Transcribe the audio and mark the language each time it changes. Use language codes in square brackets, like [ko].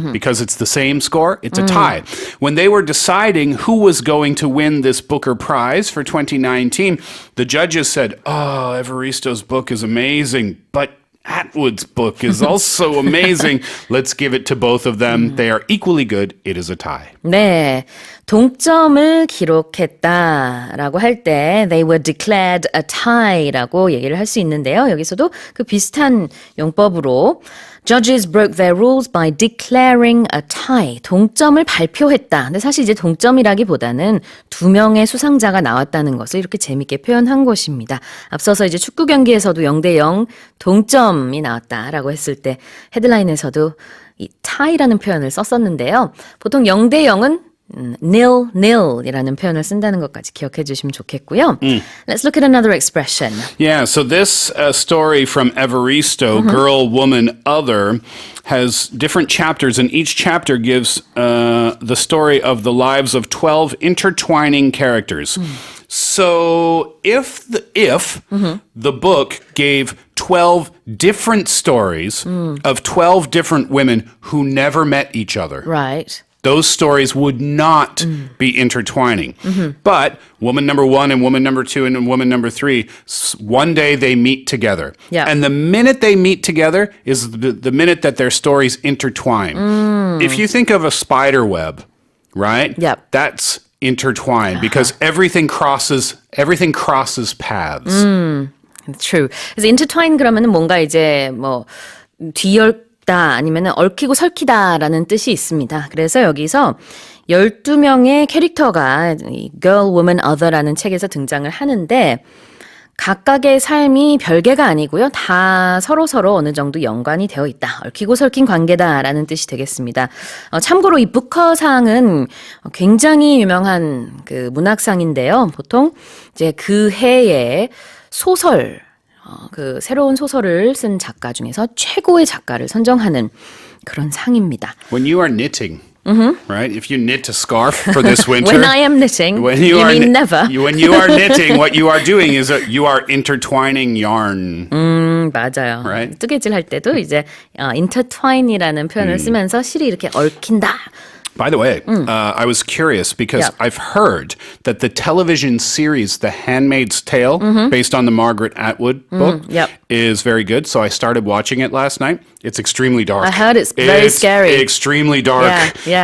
[en] Because it's the same score, it's a tie. When they were deciding who was going to win this Booker Prize for 2019, the judges said, oh, Evaristo's book is amazing, but Atwood's book is also amazing. Let's give it to both of them. They are equally good. It is a tie. [ko] 네, 동점을 기록했다라고 할 때 [en] they were declared a tie [ko] 라고 얘기를 할 수 있는데요. 여기서도 그 비슷한 용법으로 [en] Judges broke their rules by declaring a tie. [ko] 동점을 발표했다. 근데 사실 이제 동점이라기보다는 두 명의 수상자가 나왔다는 것을 이렇게 재밌게 표현한 것입니다. 앞서서 이제 축구 경기에서도 0대0 동점이 나왔다라고 했을 때 헤드라인에서도 이 tie라는 표현을 썼었는데요. 보통 0대0은 nil-nil이라는 표현을 쓴다는 것까지 기억해 주시면 좋겠고요. [en] Let's look at another expression. Yeah, so this story from Evaristo, Girl, Woman, Other, has different chapters, and each chapter gives the story of the lives of 12 intertwining characters. So if the book gave 12 different stories of 12 different women who never met each other. Right. Those stories would not be intertwining. But woman number one and woman number two and woman number three, one day they meet together. Yeah. And the minute they meet together is the minute that their stories intertwine. If you think of a spider web, right? Yep. That's intertwined because everything crosses paths. True. [ko] 그래서 intertwine 그러면은 뭔가 이제 뭐 뒤열 아니면 얽히고 설키다라는 뜻이 있습니다. 그래서 여기서 12명의 캐릭터가 이 Girl, Woman, Other라는 책에서 등장을 하는데 각각의 삶이 별개가 아니고요. 다 서로서로 어느 정도 연관이 되어 있다. 얽히고 설킨 관계다라는 뜻이 되겠습니다. 참고로 이 부커상은 굉장히 유명한 그 문학상인데요. 보통 이제 그 해에 소설 그 새로운 소설을 쓴 작가 중에서 최고의 작가를 선정하는 그런 상입니다. [en] When you are knitting, right? If you knit a scarf for this winter. When I am knitting, when you mean never. When you are knitting, what you are doing is you are intertwining yarn. [ko] 맞아요. [en] Right? [ko] 뜨개질 할 때도 이제 intertwine이라는 표현을 쓰면서 실이 이렇게 얽힌다. [en] By the way, I was curious because I've heard that the television series The Handmaid's Tale, based on the Margaret Atwood book, is very good. So I started watching it last night. It's extremely dark. I heard it's very scary. Extremely dark. Yeah.